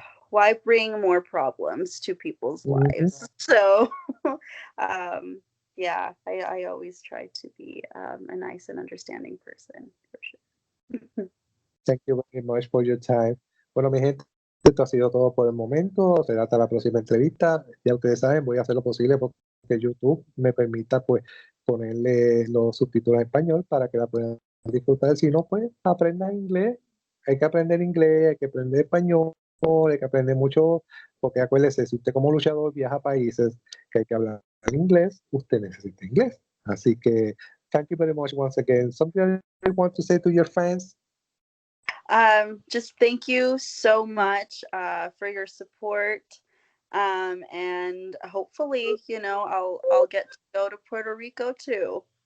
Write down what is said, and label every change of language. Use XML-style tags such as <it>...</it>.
<en>Why bring more problems to people's Mhm. lives? So um, yeah, I always try to be a nice and understanding person for sure. Thank you very much for your time.</en> <es>Bueno, mi gente, esto ha sido todo por el momento. Será hasta la próxima entrevista. Ya ustedes saben, voy a hacer lo posible porque YouTube me permita pues ponerle los subtítulos en español para que la puedan disfrutar. Si no, pues aprendan inglés. Hay que aprender inglés, hay que aprender español, hay que aprender mucho, porque acuérdese, si usted como luchador viaja a países que hay que hablar inglés, usted necesita inglés. Así que,</es> <en>thank you very much once again. Something you want to say to your fans? Just thank you so much for your support. And hopefully, I'll get to go to Puerto Rico too.</en>